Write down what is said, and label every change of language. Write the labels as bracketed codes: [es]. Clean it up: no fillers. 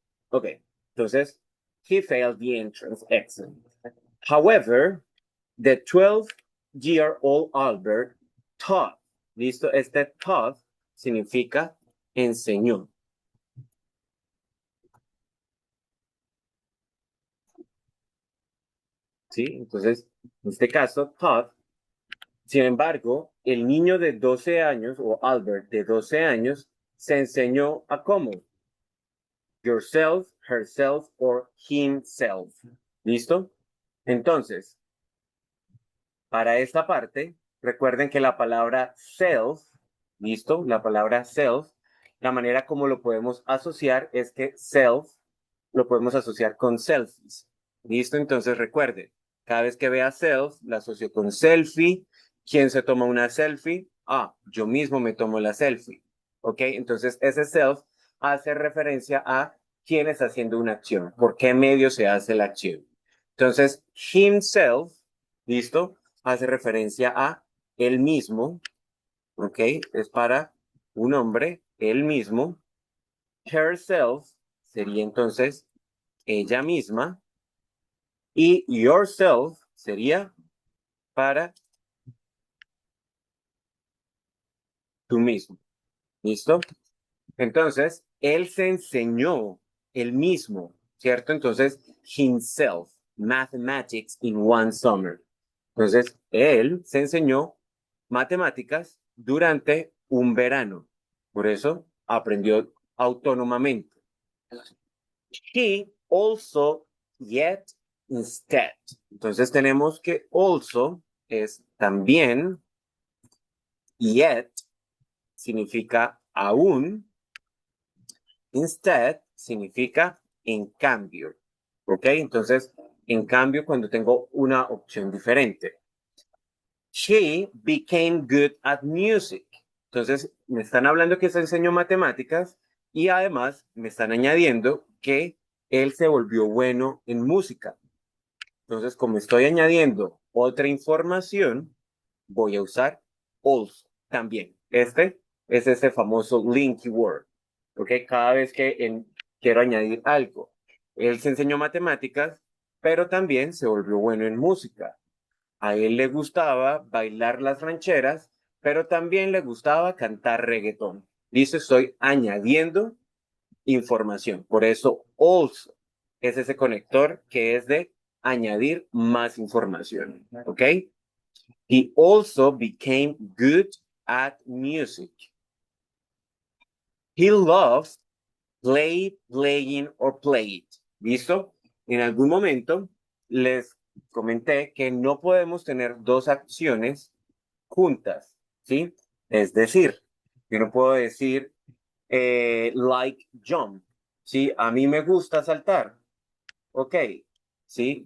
[en] Ok, entonces, he failed the entrance exam. However, the 12-year-old Albert taught. [es] ¿Listo? Este taught significa enseñó. ¿Sí? Entonces, en este caso, taught. Sin embargo, el niño de 12 años, o Albert de 12 años, se enseñó a cómo. [en] Yourself, herself, or himself. [es] ¿Listo? Entonces, para esta parte, recuerden que la palabra self, ¿listo? La palabra self, la manera como lo podemos asociar es que self lo podemos asociar con selfies. ¿Listo? Entonces recuerden, cada vez que vea self, la asocio con selfie ¿Quién se toma una selfie? Ah, yo mismo me tomo la selfie. ¿Ok? Entonces, ese self hace referencia a quién está haciendo una acción, por qué medio se hace la acción. Entonces, himself, ¿listo? Hace referencia a él mismo, ¿ok? Es para un hombre, él mismo. Herself sería entonces ella misma. Y yourself sería para tú mismo. ¿Listo? Entonces, él se enseñó él mismo, ¿cierto? [en] Entonces, himself, mathematics in one summer. [es] Entonces, él se enseñó matemáticas durante un verano. Por eso aprendió autónomamente. [en] He also, yet, instead. [es] Entonces tenemos que also es también, yet significa aún, instead significa en cambio. ¿Ok? Entonces, en cambio, cuando tengo una opción diferente. [en] She became good at music. [es] Entonces, me están hablando que se enseñó matemáticas y además me están añadiendo que él se volvió bueno en música. Entonces, como estoy añadiendo otra información, voy a usar also también. Este es ese famoso linky word. ¿Ok? Cada vez que quiero añadir algo. Él se enseñó matemáticas, pero también se volvió bueno en música. A él le gustaba bailar las rancheras, pero también le gustaba cantar reggaetón. Dice, estoy añadiendo información. Por eso, also es ese conector que es de añadir más información. ¿Ok? [en] He also became good at music. He loves playing or play it. [es] ¿Listo? En algún momento les comenté que no podemos tener dos acciones juntas, ¿sí? Es decir, yo no puedo decir [en] like jump, [es] ¿sí? A mí me gusta saltar, ok, ¿sí?